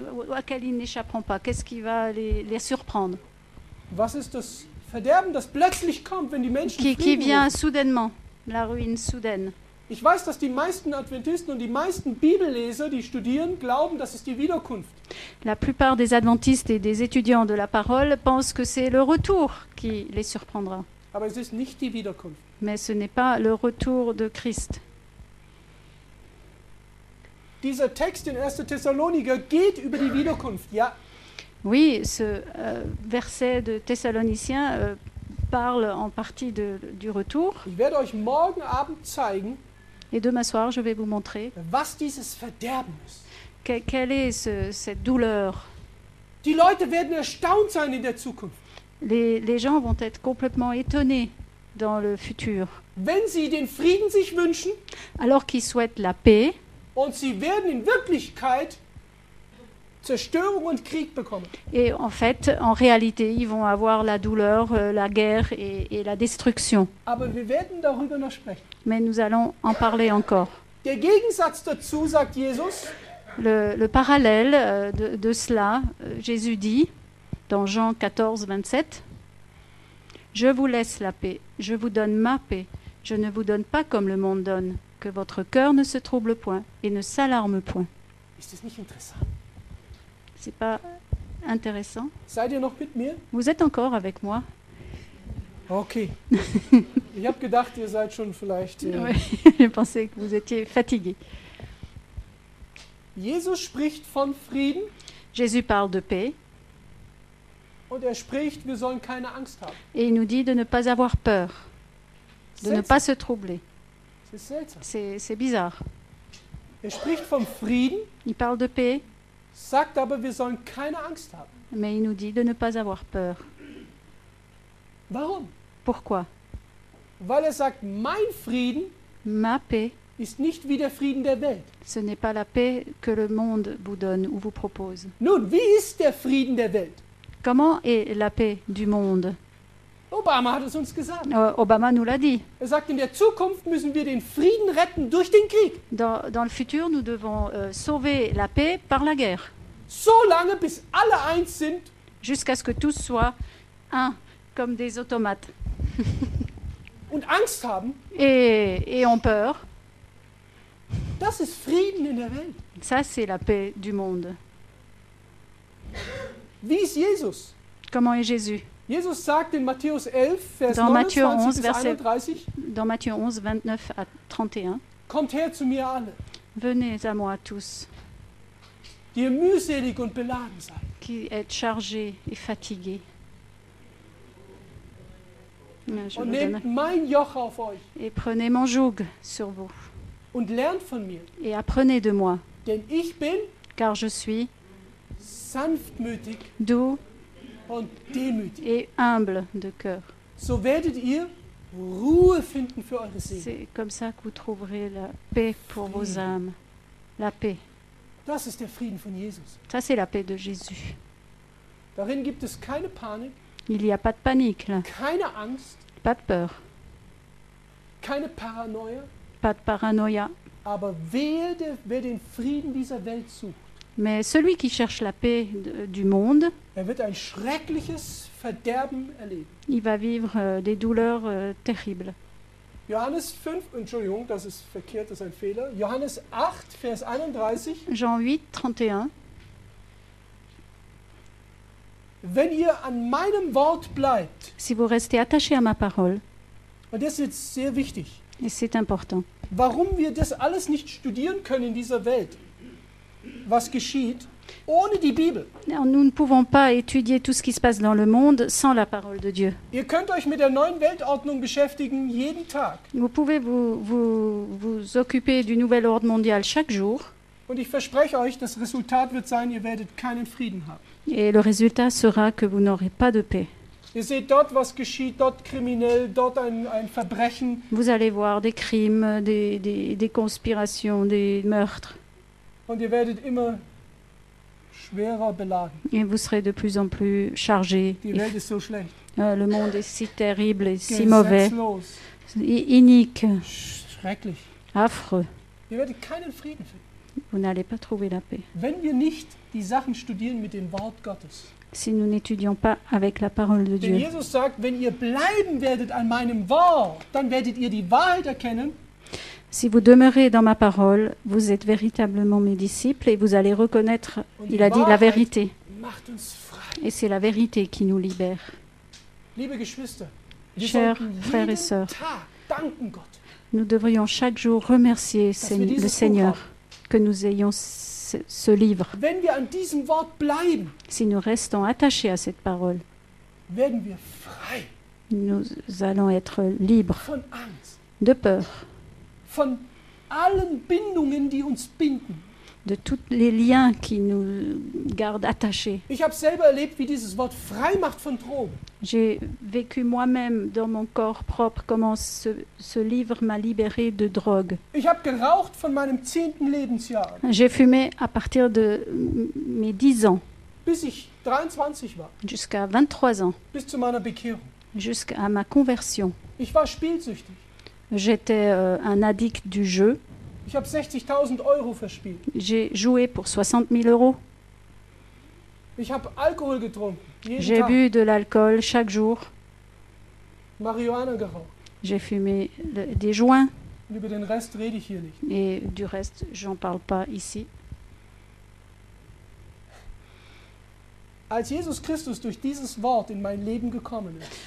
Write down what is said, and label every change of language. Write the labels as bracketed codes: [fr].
[fr] à laquelle ils n'échapperont pas? Qu'est-ce qui va les surprendre? [de] Was ist das Verderben, das plötzlich kommt, wenn die Menschen [fr] Qui [de] Frieden [fr] vient [de] rufen? [fr] soudainement, la ruine soudaine. [de] Ich weiß, dass die meisten Adventisten und die meisten Bibelleser, die studieren, glauben, das ist die Wiederkunft. [fr] La plupart des adventistes et des étudiants de la parole pensent que c'est le retour qui les surprendra. [de] Aber es ist nicht die Wiederkunft. [fr] Mais ce n'est pas le retour de Christ. [de] Dieser Text in 1. Thessaloniker geht über die Wiederkunft, ja. [fr] Oui, ce verset de Thessaloniciens parle en partie du retour. [de] Ich werde euch morgen Abend zeigen, [fr] Et demain soir, je vais vous montrer [de] was dieses Verderben ist. [fr] quelle est cette douleur. [de] Die Leute werden erstaunt sein in der Zukunft, [fr] Les gens vont être complètement étonnés dans le futur. [de] wenn sie den Frieden sich wünschen [fr] Alors qu'ils souhaitent la paix, [de] und sie werden in Wirklichkeit Zerstörung und Krieg bekommen. [fr] et en fait, en réalité, ils vont avoir la douleur, la guerre et la destruction. [de] Aber wir werden darüber noch sprechen. [fr] Mais nous allons en parler encore. [de] Der Gegensatz dazu, sagt Jesus, [fr] Le parallèle de cela, Jésus dit dans Jean 14, 27, « Je vous laisse la paix, je vous donne ma paix, je ne vous donne pas comme le monde donne, que votre cœur ne se trouble point et ne s'alarme point. [de] ist das nicht interessant? » [fr] C'est pas intéressant? [de] Seid ihr noch mit mir? [fr] Vous êtes encore avec moi? [de] Okay. Ich habe gedacht, ihr seid schon vielleicht... [fr] Oui, je pensais que vous étiez fatigué. [de] Jesus spricht von Frieden [fr] Jésus parle de paix [de] und er spricht, wir sollen keine Angst haben. [fr] et il nous dit de ne pas avoir peur, de ne pas se troubler. C'est [de] seltsam. [fr] C'est bizarre. [de] Er spricht vom Frieden, [fr] Il parle de paix, [de] sagt aber, wir sollen keine Angst haben. [fr] mais il nous dit de ne pas avoir peur. [de] Warum? [fr] Pourquoi? [de] Weil er sagt, mein Frieden [fr] Ma paix, [de] ist nicht wie der Frieden der Welt. [fr] ce n'est pas la paix que le monde vous donne ou vous propose. [de] Nun, wie ist der Frieden der Welt? [fr] Comment est la paix du monde? [de] Obama hat es uns gesagt. [fr] Obama nous l'a dit. [de] Er sagt, in der Zukunft müssen wir den Frieden retten durch den Krieg. [fr] Dans le futur, nous devons sauver la paix par la guerre, [de] So lange, bis alle eins sind [fr] jusqu'à ce que tous soient un, comme des automates, [de] und Angst haben. [fr] et ont peur. [de] Das ist Frieden in der Welt. [fr] Ça, c'est la paix du monde. [de] Wie ist Jesus? [fr] Comment est Jésus? [de] Jesus sagt in Matthäus 11, Vers [fr] Dans Matthieu [de] 29 [fr] 11, [de] bis [fr] Verset [de] 31, [fr] Dans Matthieu 11, 29 à 31, [de] kommt her zu mir alle, [fr] venez à moi tous, [de] die ihr mühselig und beladen seid. [fr] qui êtes chargés et fatigués. Je [de] Und [fr] vous [de] nehmt [fr] donne. [de] mein Joch auf euch [fr] Et prenez mon joug sur vous, [de] und lernt von mir, [fr] et apprenez de moi, [de] denn ich bin [fr] car je suis [de] sanftmütig [fr] doux [de] und demütig. [fr] et humble de cœur. [de] So werdet ihr Ruhe finden für eure Seele. [fr] C'est comme ça que vous trouverez la paix pour vos âmes. La paix. [de] Das ist der Frieden von Jesus. [fr] Ça, c'est la paix de Jésus. [de] Darin gibt es keine Panik, [fr] Il n'y a pas de panique là, [de] keine Angst, [fr] pas de peur, [de] keine Paranoia, [fr] pas de paranoïa. [de] aber wer den Frieden dieser Welt sucht, [fr] Mais celui qui cherche la paix du monde, [de] er wird ein schreckliches Verderben erleben. [fr] il va vivre des douleurs terribles. [de] Johannes 5, Entschuldigung, das ist verkehrt, das ist ein Fehler. Johannes 8, Vers 31. [fr] Jean 8, 31. [de] Wenn ihr an meinem Wort bleibt, [fr] Si vous restez attaché à ma parole, [de] und das ist jetzt sehr wichtig, [fr] et c'est important, [de] warum wir das alles nicht studieren können in dieser Welt, was geschieht, ohne die Bibel. [fr] nous ne pouvons pas étudier tout ce qui se passe dans le monde sans la parole de Dieu. [de] Ihr könnt euch mit der neuen Weltordnung beschäftigen, jeden Tag. [fr] Vous pouvez vous occuper du nouvel ordre mondial chaque jour, [de] Und ich verspreche euch, das Resultat wird sein, ihr werdet keinen Frieden haben. [fr] et le résultat sera que vous n'aurez pas de paix. [de] Ihr seht dort, was geschieht, dort kriminell, dort ein Verbrechen. [fr] Vous allez voir des crimes, des conspirations, des meurtres, [de] Und ihr werdet immer schwerer beladen. [fr] et vous serez de plus en plus chargés. [de] Die Welt ist so schlecht. [fr] Le monde est si terrible et si mauvais, [de] Gesetzlos. [fr] inique, [de] Schrecklich. [fr] affreux. [de] Ihr werdet keinen Frieden finden, [fr] Vous n'allez pas trouver la paix [de] wenn wir nicht die Sachen studieren mit dem Wort Gottes. [fr] si nous n'étudions pas avec la parole de [de] Denn [fr] Dieu. [de] Jesus sagt, wenn ihr bleiben werdet an meinem Wort, dann werdet ihr die Wahrheit erkennen. [fr] Si vous demeurez dans ma parole, vous êtes véritablement mes disciples et vous allez reconnaître, [de] Und [fr] il [de] die [fr] a dit, la [de] Wahrheit [fr] vérité. [de] macht uns frei. [fr] Et c'est la vérité qui nous libère. [de] Liebe Geschwister, wir [fr] Chers [de] sollten [fr] frères et [de] jeden [fr] sœurs, [de] Tag danken Gott. [fr] Nous devrions chaque jour remercier [de] wir dieses [fr] le [de] Buch [fr] Seigneur [de] haben. [fr] que nous ayons ce livre. [de] Wenn wir an diesem Wort bleiben, [fr] Si nous restons attachés à cette parole, [de] werden wir frei [fr] nous allons être libres [de] von Angst, [fr] de peur, [de] von allen Bindungen, die uns binden. [fr] de tous les liens qui nous gardent attachés. [de] Ich habe selber erlebt, wie dieses Wort frei macht von Drogen. [fr] J'ai vécu moi-même dans mon corps propre comment ce livre m'a libéré de drogue. [de] Ich habe geraucht von meinem 10. Lebensjahr an, [fr] J'ai fumé à partir de mes 10 ans [de] bis ich 23 war, [fr] jusqu'à 23 ans, [de] bis zu meiner Bekehrung. [fr] jusqu'à ma conversion. [de] Ich war spielsüchtig. [fr] J'étais un addict du jeu. [de] Ich habe 60.000 Euro verspielt. [fr] J'ai joué pour 60 000 euros. [de] Ich habe Alkohol getrunken, jeden [fr] J'ai [de] Tag. [fr] bu de l'alcool chaque jour. [de] Marihuana geraucht. [fr] J'ai fumé des joints. [de] Und über den Rest rede ich hier nicht. [fr] Et du reste, j'en parle pas ici. [de] Als Jesus Christus durch dieses Wort in mein Leben gekommen ist,